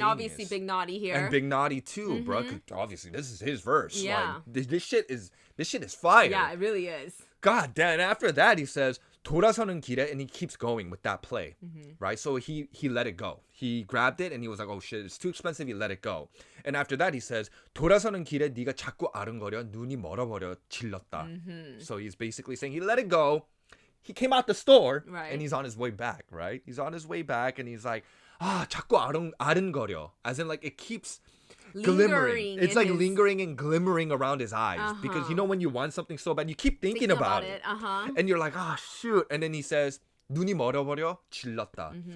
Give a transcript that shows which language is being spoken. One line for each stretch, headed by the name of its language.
English: And obviously Big Naughty here. And Big Naughty too, bro. 'Cause obviously this is his verse. Yeah. Like, this shit is fire. Yeah, it really is. God damn. And after that, he says
Korean: 돌아서는 길에,
English: and he keeps going with that play, right? So he let it go. He grabbed it and he was like, oh shit, it's too expensive. He let it go.
Korean: And after that, he says 돌아서는 길에 네가 자꾸 아른거려 눈이 멀어버려 질렀다.
English: So he's basically saying he let it go. He came out the store Right. and he's on his way back, right? He's on his way back and he's like,
Korean: 자꾸 아른거려,
English: as in like it keeps glimmering. It's in like his- lingering and glimmering around his eyes because you know when you want something so bad, you keep thinking about it, and you're like, oh shoot, and then he says,
Korean: 눈이 멀어버려 질렀다.